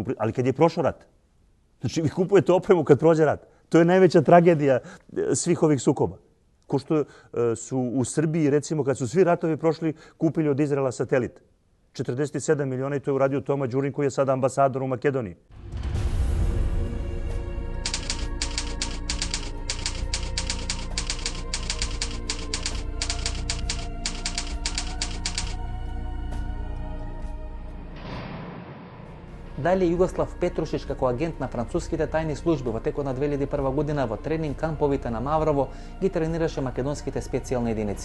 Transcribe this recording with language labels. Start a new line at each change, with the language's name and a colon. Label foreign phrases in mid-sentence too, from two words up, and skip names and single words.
Serbian: Ali kad je prošao rat, znači vi kupujete opremu kad prođe rat. To je najveća tragedija svih ovih sukoba. Ko što su u Srbiji, recimo, kad su svi ratovi prošli, kupili od Izraela satelit. 47 miliona i to je uradio Toma Đurin koji je sada ambasador u Makedoniji.
Macedonian: Дали Југослав Петрушич како агент на француските тајни служби во текот на 2001 година во тренинг камповите на Маврово ги тренираше македонските специјални единици.